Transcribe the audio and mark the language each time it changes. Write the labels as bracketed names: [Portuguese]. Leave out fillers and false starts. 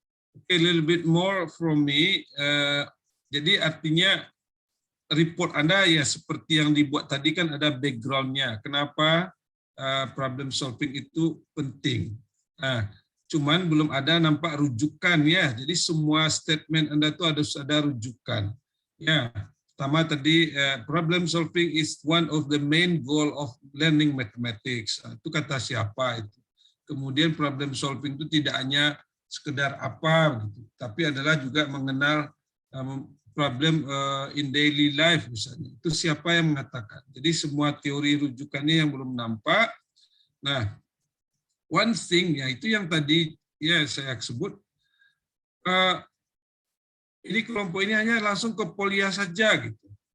[English] Okay, a little bit more from me. [Indonesian] Jadi artinya report Anda ya seperti yang dibuat tadi kan ada background-nya. Kenapa problem solving itu penting. Nah, cuman belum ada nampak rujukan, ya. Jadi semua statement Anda itu harus ada rujukan. Ya, pertama tadi [English] problem solving is one of the main goal of learning mathematics. [Indonesian] Itu kata siapa itu. Kemudian problem solving itu tidak hanya sekedar apa, gitu, tapi adalah juga mengenal [English] problem in daily life [Indonesian] misalnya. Itu siapa yang mengatakan. Jadi semua teori rujukannya yang belum nampak. Nah, [English] one thing, [Indonesian] ya itu yang tadi ya saya sebut, ini kelompok ini hanya langsung ke polia saja gitu.